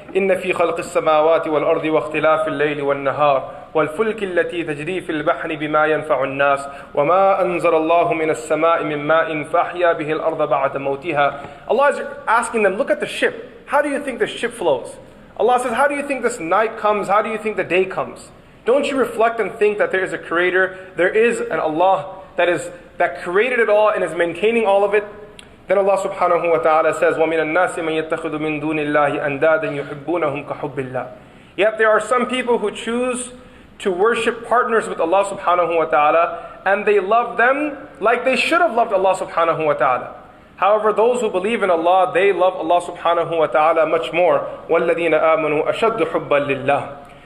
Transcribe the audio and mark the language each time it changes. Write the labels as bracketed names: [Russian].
[Arabic] إِنَّ فِي خَلْقِ السَّمَاوَاتِ وَالْأَرْضِ وَاخْتِلَافِ اللَّيْلِ وَالنَّهَارِ وَالْفُلْكِ الَّتِي تَجْرِي فِي الْبَحْرِ بِمَا يَنْفَعُ النَّاسِ وَمَا أَنزَلَ اللَّهُ مِنَ السَّمَاءِ مِن مَّاءٍ فَأَحْيَا بِهِ الْأَرْضَ بَعْدَ مَوْتِهَا. [English] Allah is asking them, look at the ship. How do you think the ship flows? Allah says, how do you think this night comes? How do you think the day comes? Don't you reflect and think that there is a creator, there is an Allah that created it all and is maintaining all of it? Then Allah subhanahu wa ta'ala says, [Arabic] وَمِنَ النَّاسِ مَن يَتَّخِذُ مِن دُونِ اللَّهِ أَنْدَادًا يُحِبُّونَهُمْ كَحُبِّ اللَّهِ. [English] Yet there are some people who choose to worship partners with Allah subhanahu wa ta'ala, and they love them like they should have loved Allah subhanahu wa ta'ala. However, those who believe in Allah, they love Allah subhanahu wa ta'ala much more. [Arabic] وَالَّذِينَ آمَنُوا أَشَدُّ حُبًّا لِلَّهِ.